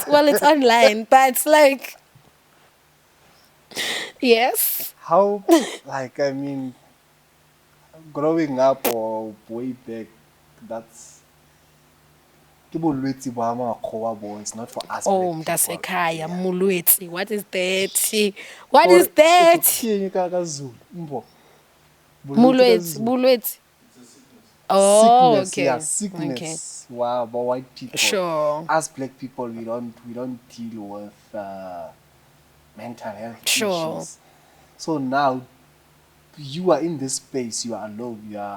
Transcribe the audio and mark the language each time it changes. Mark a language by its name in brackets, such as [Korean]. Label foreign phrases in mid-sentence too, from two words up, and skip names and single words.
[English] Well, it's online, but it's like, yes. How, like, I mean, growing up or way back, that's it's not for us Oh, black that's people. [Tsonga] Ekaya, Mulwetsi. [English] What is that? What Or is that? Mpho. [Tsonga] Mulwetsi, Mulwetsi. [English] Oh, Sickness, okay. yeah, Okay. sickness. Wow, but white people. Sure. As black people, we don't deal with mental health Sure. issues. So now you are in this space. You are alone. You are.